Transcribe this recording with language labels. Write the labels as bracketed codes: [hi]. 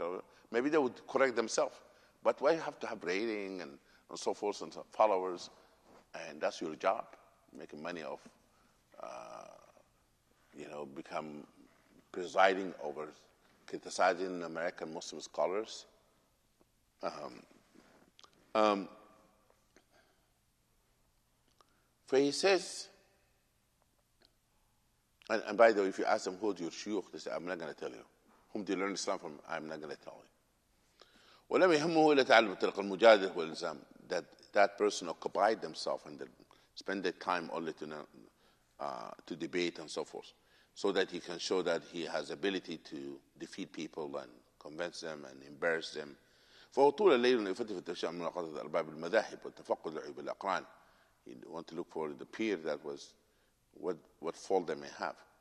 [en] Or maybe they would correct themselves. But why you have to have rating and so forth and followers, and that's your job, making money off, become presiding over criticizing American Muslim scholars. So he says, and by the way, if you ask them who's your shuyukh, they say, I'm not going to tell you. Whom do you learn Islam from? I'm not going to tell you. [ar] ولم يهمه إلا تعلم طريق المجادلة والإلزام. [en] That person occupied themselves and spend their time only to debate and so forth, so that he can show that he has ability to defeat people and convince them and embarrass them. [ar] فهو طول الليل يفتش في التشاؤم من مناقضة أرباب المذاهب والتفقد لعيوب الأقران. [en] You want to look for the peer that was what fault they may have.